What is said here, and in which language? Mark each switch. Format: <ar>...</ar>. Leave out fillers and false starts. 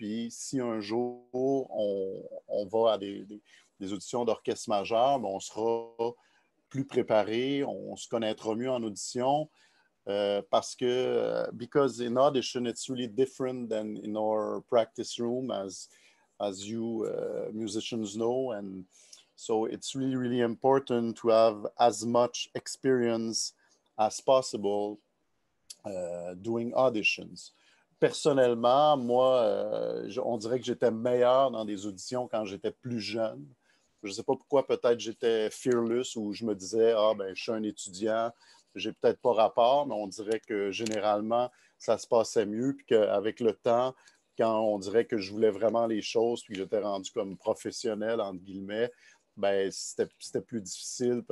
<fr>Puis si un jour on va à des auditions d'orchestre majeur, on sera plus préparé, on se connaîtra mieux en audition. Parce que</fr> <en>because in audition it's really different than in our practice room as you musicians know, and so it's really, really important to have as much experience as possible doing auditions.</en> <fr>Personnellement, moi, on dirait que j'étais meilleur dans des auditions quand j'étais plus jeune. Je ne sais pas pourquoi, peut-être j'étais fearless ou je me disais, ah ben, je suis un étudiant, j'ai peut-être pas rapport, mais on dirait que généralement, ça se passait mieux, puis qu'avec le temps, quand on dirait que je voulais vraiment les choses, puis que j'étais rendu comme professionnel, entre guillemets, ben, c'était plus difficile.</fr>